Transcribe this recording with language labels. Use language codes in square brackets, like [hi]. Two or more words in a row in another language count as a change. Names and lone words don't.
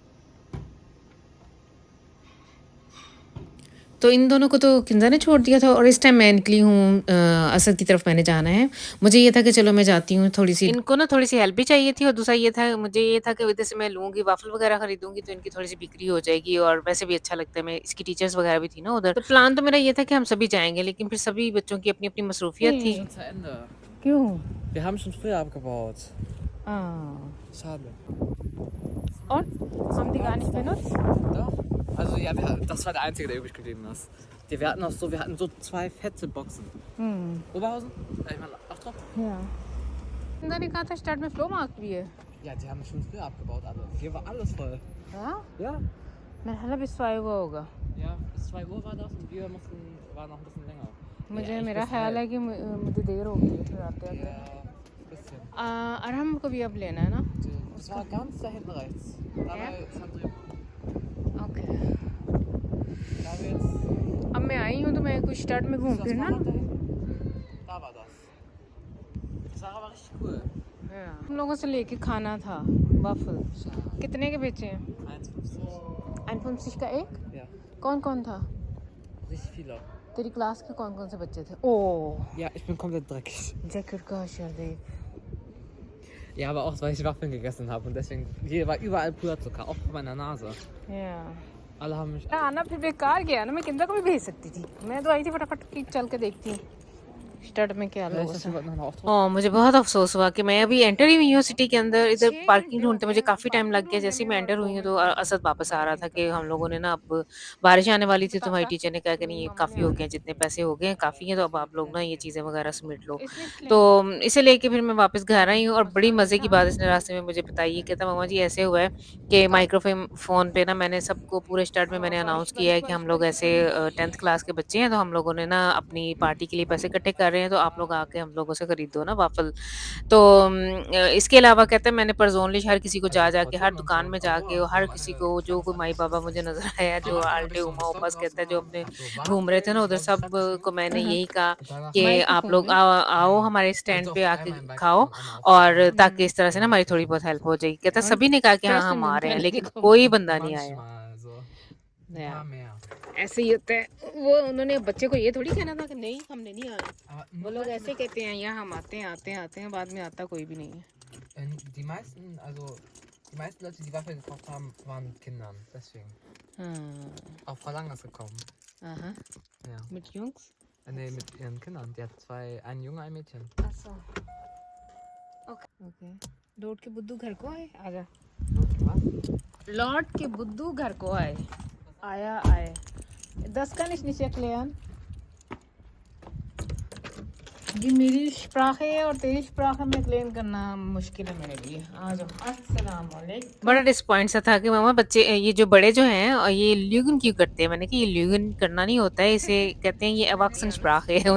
[hi] तो इन दोनों को तो किंज़ा ने छोड़ दिया था और इस टाइम मैं निकली हूँ असद की तरफ मैंने जाना है। मुझे ये था कि चलो मैं जाती हूँ थोड़ी-सी इनको ना थोड़ी-सी हेल्प भी चाहिए थी और दूसरा ये था मुझे ये था कि इधर से मैं लूँगी वाफ़ल वग़ैरह खरीदूँगी तो इनकी थोड़ी-सी बिक्री हो जाएगी और वैसे भी अच्छा लगता है मैं इसकी टीचर्स वग़ैरह भी थी ना उधर। तो प्लान तो मेरा ये था कि हम सभी जाएँगे लेकिन फिर सभी बच्चों की अपनी-अपनी मसरूफ़ियत थी। नहीं, [de] Schon zu Ende. [hi] क्यों? [de] Wir haben schon früher abgebaut. [hi] हाँ, [de] Schade. [hi] और? [de] हम die gar nicht benutzt? Doch. Also ja, das war der einzige, der übrig geblieben ist. Wir hatten auch so, wir hatten so 2 fette Boxen. Oberhausen? Ich meine, Achtung. Ja. [hi] किंज़ा ने कहा था स्टार्ट में फ्लो मार्क भी है। [de] Ja, die haben schon früher abgebaut, alle. Hier war alles voll. [hi] हाँ? [de] Ja. [hi] मेरा ख्याल है [de] bis 2 Uhr [hi] होगा। [de] Ja, bis 2 Uhr war das und wir waren noch ein bisschen länger. [hi] मुझे [de] ich [hi] मेरा [de] bis [hi] ख्याल है [de] halb. [hi] कि मुझे देर हो गई है फिर आते-आते। [de] Ja, ein bisschen. [hi] अरहम को भी अब लेना है ना? [de] Das war ganz da hinten rechts. Da Ja? bei Sandrine. [hi] ओके। [de] Da haben wir jetzt. [hi] अब मैं आई हूँ तो मैं कुछ स्टार्ट में घूम [de] Siehst du das [hi] फिर ना। [de] Fahrrad da hinten? Da war das. Das war aber richtig cool. [hi] हम लोगों से लेके खाना था वाफल। कितने के बेचे हैं? 1,50. 51 का एक? [de] Ja, [hi] कौन कौन था? [de] richtig viele. [hi] तेरी क्लास के कौन कौन से बच्चे थे? ओह, [de] Ja, ich bin komplett dreckig. [hi] जैकेट का शर देख। [de] Ja, aber auch, weil ich Waffeln gegessen habe und deswegen, hier war überall Puderzucker, auch bei meiner Nase. [hi] या [de] Alle haben mich. [hi] आना फिर बेकार गया ना, मैं किंदा को भी भेज सकती थी। मैं तो आई थी फटाफट की चल के देखती हूँ। स्टड में क्या [de] Ja, ich [hi] लॉस [de] dachte, [hi] है? [de] wir wollten noch einen Aufdruck. [hi] मुझे बहुत अफ़सोस हुआ कि मैं अभी एंटर ही हुई हूँ सिटी के अंदर, इधर 6 पार्किंग घंटे हो ढूँढते मुझे गए, काफ़ी टाइम पार्किंग लग गया। ढूँढने जैसे ही में मैं और एंटर 2 हुई हूँ तो मिनट लगे असद वापस आ रहा था पार्किंग कि तक। हम लोगों ने ना अब बारिश आने वाली थी, तो हमारी बतासा टीचर ने कहा कि नहीं मेरी ये मम्मा ने काफ़ी हो आना गया, है। जितने पैसे हो गए काफ़ी हैं, तो अब आप लोग ना ये चीज़ें वगैरह समेट लो। इसने तो क्लेम इसे लेके फिर मैं वापस घर आई हूँ और बड़ी मसाले मज़े की था। बात इसने रास्ते में मुझे बताई। ये कहता मम्मा जी ऐसे हुआ है कि माइक्रोफ़ोन फ़ोन पे ना मैंने सबको पूरे स्टार्ट में मैंने बारिश अनाउंस किया बारिश है कि बारिश हम लोग बारिश ऐसे बारिश 10th क्लास के बच्चे हैं, तो हम लोगों ने ना अपनी पार्टी के लिए पैसे इकट्ठे कर रहे हैं, तो आप लोग आके हम लोगों से खरीदो ना वाफ़ल। तो इसके अलावा कहते हैं मैंने पर्सनली हर किसी को [de] Also [hi] जा के हर [de] Tortilla und [hi] दुकान [de] so. [hi] में [de] Ach so, [hi] जाके [de] ach [hi] और हर [de] so, [hi] किसी [de] warte, [hi] को [de] ich [hi] जो [de] kann das [hi] कोई [de] alles [hi] माई-बाबा [de] wissen. [hi] मुझे नज़र आया, जो [de] Aber dann habe [hi] आल्टे, [de] ich so einen Stock [hi] उमा-ऊपास कहता है, जो [de] rausgenommen, [hi] अपने [de] habe so [hi] घूम रहे थे [de] Waffeln, [hi] ना [de] so [hi] उधर, [de] ganz [hi] सब [de] klassischen. [hi] को मैंने यही कहा [de] Und danach [hi] कि आप माइक्रोफोन लोग में आओ [de] nein, [hi] हमारे [de] also [hi] स्टैंड पे [de] auf [hi] आके [de] einmal im [hi] खाओ [de] Bike und einmal auf [hi] और [de] einmal. [hi] ताकि इस तरह से ना [de] Dann [hi] हमारी [de] kriegt [hi] थोड़ी [de] man [hi] बहुत [de] das [hi] हेल्प [de] so. [hi] हो जाएगी। कहता और सभी ने कहा कि हाँ, 10 हम आ मिनट रहे हैं, पहले लेकिन देखो कोई बंदा नहीं आया। [de] Manchmal so. Ein [hi] या [de] paar mehr. [hi] ऐसे ही होता है। वो उन्होंने बच्चे को ये थोड़ी कहना था कि नहीं हमने नहीं आना। [de] Aber [hi] वो [de] nur [hi] लोग [de] Leute [hi] ऐसे [de] mit. [hi] कहते हैं यहाँ हम आते हैं आते हैं आते हैं, बाद में आता कोई भी नहीं है। [de] Die meisten, also die meisten Leute, die Waffel gekauft haben, waren Kindern. Deswegen. [hi] हाँ [de] Auch Frau Lang ist gekommen. [hi] हाँ [de] Ja. mit Jungs। Nee, mit ihren Kindern. Die hat zwei, einen Junge, ein Mädchen. [hi] अच्छा ओके। लौट के बुद्धू घर को आए, आजा। [de] Was? [hi] लौट के बुद्धू घर को आए, आया आए। [de] Das kann ich nicht erklären। [hi] ये मेरी sprache है और तेरी sprache में एक्सप्लेन करना मुश्किल है मेरे लिए। आ जाओ। [ar] السلام عليكم. [hi] बड़ा डिसअपॉइंट सा था कि मामा बच्चे ये जो बड़े जो हैं ये ल्यूगन क्यों करते हैं? मैंने कहा ये ल्यूगन करना नहीं होता है, इसे कहते हैं ये अवाक्सनस्प्राche है।